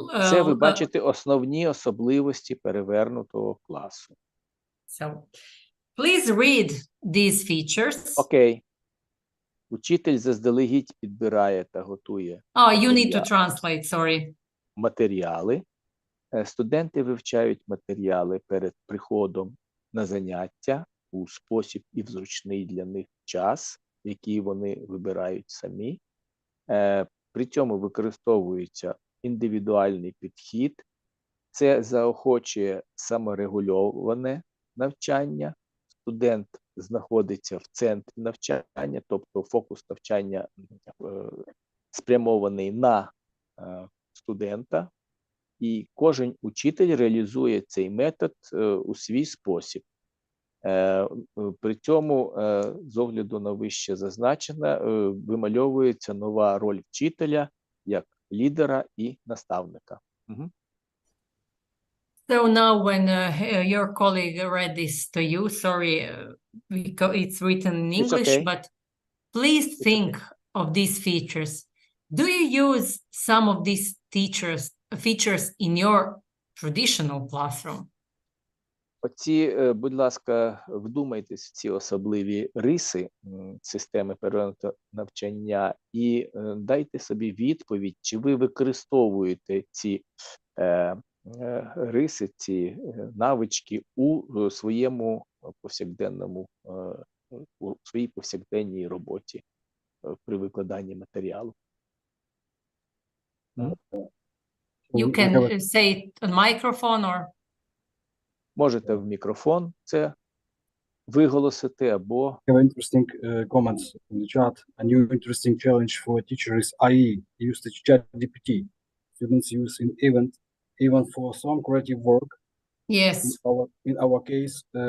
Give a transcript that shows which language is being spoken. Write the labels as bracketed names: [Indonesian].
[Ukrainian] Це ви бачите основні особливості перевернутого класу. [English] So please read these features. [Ukrainian] Окей. Учитель заздалегідь підбирає та готує [English] Oh, you need to translate, sorry. [Ukrainian] матеріали. Студенти вивчають матеріали перед приходом на заняття у спосіб і в зручний для них час, який вони вибирають самі. При цьому використовується індивідуальний підхід. Це заохочує саморегульоване навчання. Студент знаходиться в центрі навчання, тобто фокус навчання спрямований на студента. І кожен учитель реалізує цей метод у свій спосіб. При цьому, з огляду на вище зазначене, вимальовується нова роль вчителя як лідера і наставника. [English] So now when your colleague read this to you, sorry, it's written in English, okay. but please think of these features. Do you use some of these features in your traditional classroom? [Ukrainian] Будь ласка, вдумайтесь в ці особливі риси системи перевернутого навчання і дайте собі відповідь, чи ви використовуєте ці риси, ці навички у своєму повсякденному, у своїй повсякденній роботі при викладанні матеріалу. [English] You can say it on microphone or... [Ukrainian] Можете в мікрофон це виголосити або... [English] I have interesting comments in the chat. A new interesting challenge for a teacher is IE, used ChatGPT. Students use in even for some creative work. Yes. In our case,